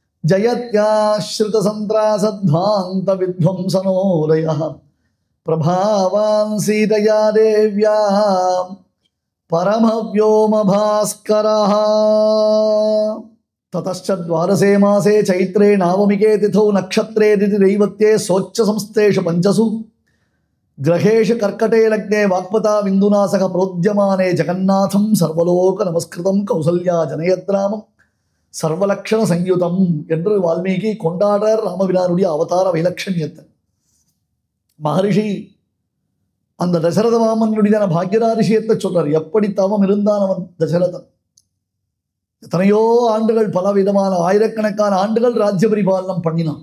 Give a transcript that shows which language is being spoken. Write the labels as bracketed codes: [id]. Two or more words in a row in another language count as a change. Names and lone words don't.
[sa] जयत्याश्रुत चन्द्रासत्वान्त वित्वम्सनोदयः प्रभावान् सीतया देव्या परमव्योमभास्करः. ततश्च द्वादशे मासे चैत्रे नावमिके तिथौ नक्षत्रे दितिदैवत्ये सोच्च संस्थेषु पंचसु ग्रहेषु कर्कटे लग्ने वाक्पता विन्दुना सह प्रोद्यमाने जगन्नाथं सर्वलोक नमस्कृतं कौसल्या जनयद्रामं सर्वलक्षण संयुतं [ta] என்று வால்மீகி கொண்டாடர் ராமபிரானுடைய அவதார வைலட்சண்யத்தை. மகரிஷி அந்த தசரத மாமனுடைய பாக்யராதிசயத்தை சொல்றார். எப்படி தவம் இருந்தான் அவன் தசரதன். எத்தனையோ ஆண்டுகள் பலவிதமான ஆயிரக்கணக்கான ஆண்டுகள் ராஜ்ய பரிபாலனம் பண்ணினான்.